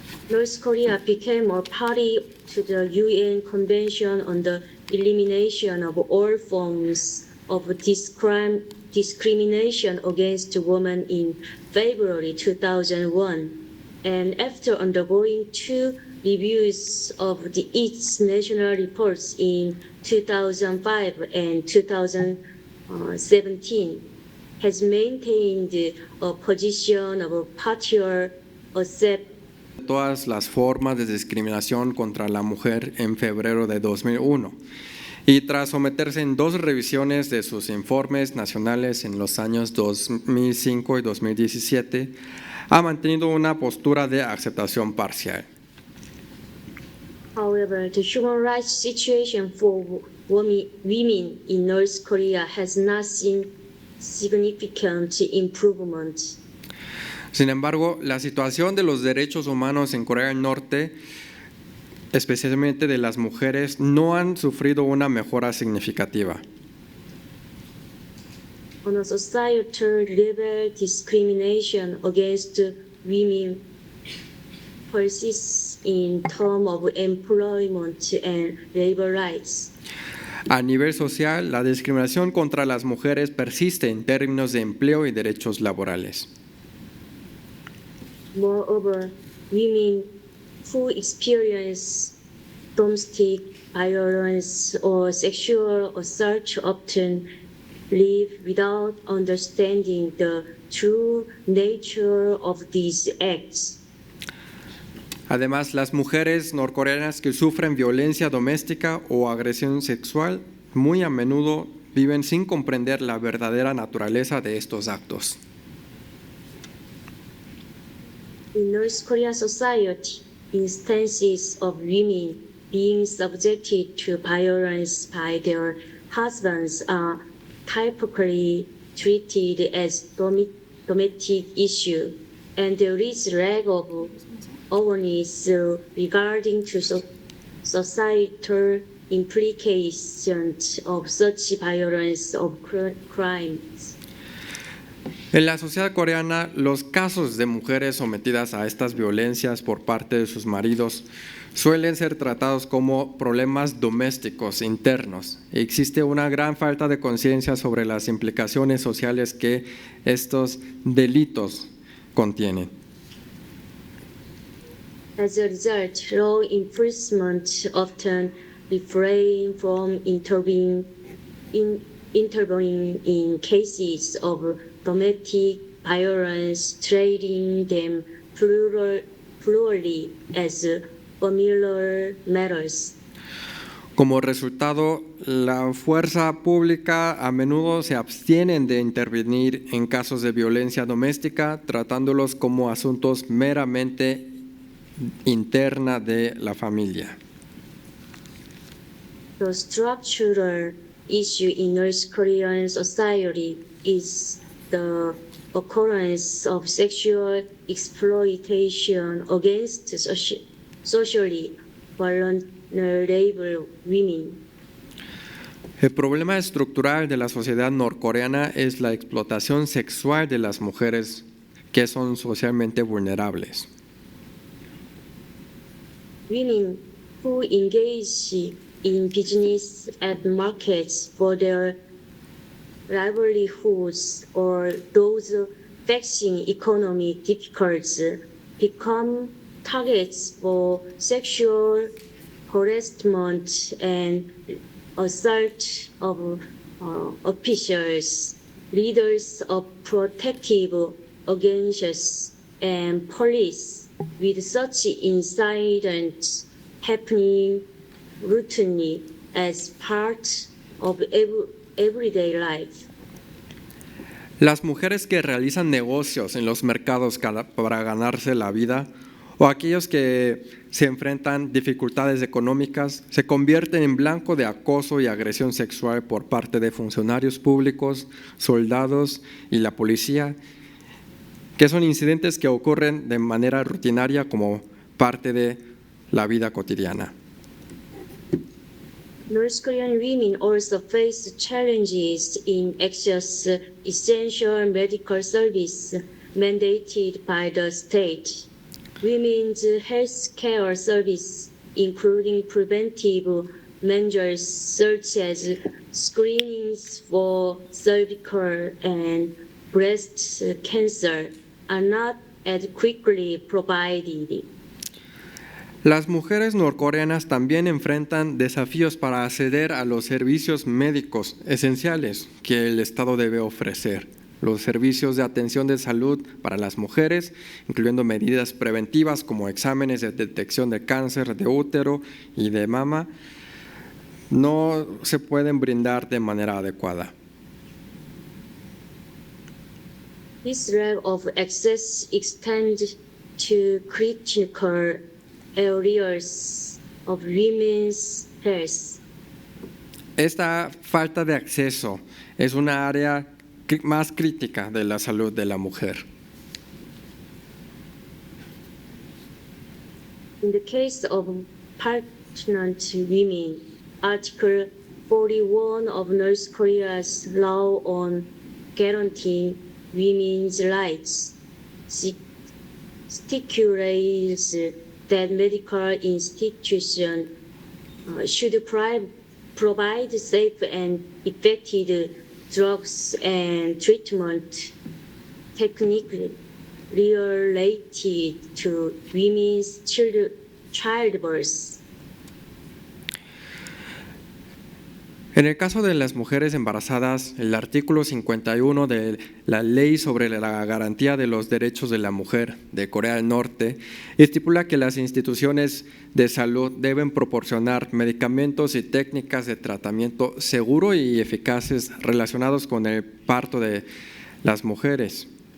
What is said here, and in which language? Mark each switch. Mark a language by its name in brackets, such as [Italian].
[English] North Korea became a party to the UN Convention on the Elimination of All Forms of Discrimination Against Women in February 2001, and after undergoing 2 reviews of its national reports in 2005 and 2017, has maintained a position of partial accept. [Spanish] Todas las formas de discriminación contra la mujer en febrero de 2001 y tras someterse en 2 revisiones de sus informes nacionales en los años 2005 y 2017, ha mantenido una postura de aceptación parcial. [English] However, the human rights situation for women in North Korea has not seen significant improvement. [Spanish] Sin embargo, la situación de los derechos humanos en Corea del Norte, especialmente de las mujeres, no han sufrido una mejora significativa. [English] On a societal level, discrimination against women persists in terms of employment and labor rights. [Spanish] A nivel social, la discriminación contra las mujeres persiste en términos de empleo y derechos laborales. [English] Moreover, women who experience domestic violence or sexual assault often live without understanding the true nature of these acts. [Spanish] Además, las mujeres norcoreanas que sufren violencia doméstica o agresión sexual muy a menudo viven sin comprender la verdadera naturaleza de estos actos. [English] In North Korea society, instances of women being subjected to violence by their husbands are typically treated as domestic issue, and there is lack of awareness regarding to societal implications of such violence of crimes. [Spanish] En la sociedad coreana, los casos de mujeres sometidas a estas violencias por parte de sus maridos suelen ser tratados como problemas domésticos internos. Existe una gran falta de conciencia sobre las implicaciones sociales que estos delitos contienen. [English] As a result, law enforcement often refrain from intervening in cases of domestic violence, treating them plurally as familiar matters. [Spanish] Como resultado, la fuerza pública a menudo se abstienen de intervenir en casos de violencia doméstica, tratándolos como asuntos meramente interna de la familia. [English] The structural issue in North Korean society is the occurrence of sexual exploitation against socially vulnerable women. [Spanish] El problema estructural de la sociedad norcoreana es la explotación sexual de las mujeres que son socialmente vulnerables. [English] Women who engage in business at markets for their livelihoods or those facing economic difficulties become targets for sexual harassment and assault of officials, leaders of protective organizations, and police, with such incidents happening routinely as part of everyday life. [Spanish] Las mujeres que realizan negocios en los mercados para ganarse la vida o aquellos que se enfrentan dificultades económicas se convierten en blanco de acoso y agresión sexual por parte de funcionarios públicos, soldados y la policía, que son incidentes que ocurren de manera rutinaria como parte de la vida cotidiana. [English] North Korean women also face challenges in access essential medical service mandated by the state. Women's health care service, including preventive measures such as screenings for cervical and breast cancer, are not adequately provided. [Spanish] Las mujeres norcoreanas también enfrentan desafíos para acceder a los servicios médicos esenciales que el Estado debe ofrecer. Los servicios de atención de salud para las mujeres, incluyendo medidas preventivas como exámenes de detección de cáncer de útero y de mama, no se pueden brindar de manera adecuada. [English] This lack of access extends to critical areas of women's health. [Spanish] Esta falta de acceso es una área más crítica de la salud de la mujer. [English] In the case of pregnant women, Article 41 of North Korea's law on guaranteeing women's rights stipulates that medical institutions should provide safe and effective drugs and treatment techniques related to women's childbirth. [Spanish] En el caso de las mujeres embarazadas, el artículo 51 de la Ley sobre la Garantía de los Derechos de la Mujer de Corea del Norte estipula que las instituciones de salud deben proporcionar medicamentos y técnicas de tratamiento seguro y eficaces relacionados con el parto de las mujeres.